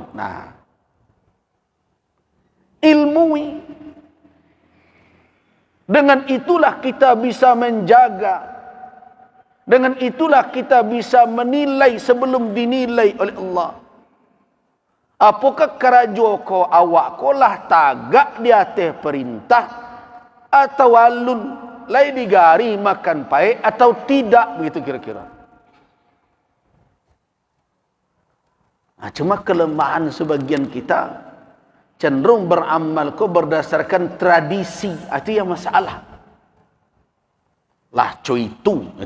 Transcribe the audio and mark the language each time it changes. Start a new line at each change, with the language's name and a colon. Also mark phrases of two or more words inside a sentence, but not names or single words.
Indonesian: Nah, ilmui. Dengan itulah kita bisa menjaga. Dengan itulah kita bisa menilai sebelum dinilai oleh Allah.
Minangkabau: Apakah kerajo ko awak ko lah tagak di atas perintah, atau alun lai digari makan pai atau tidak, begitu kira-kira.
Indonesian: Nah, cuma kelemahan sebagian kita cenderung beramal ko berdasarkan tradisi. Itu yang masalah. Lah co itu.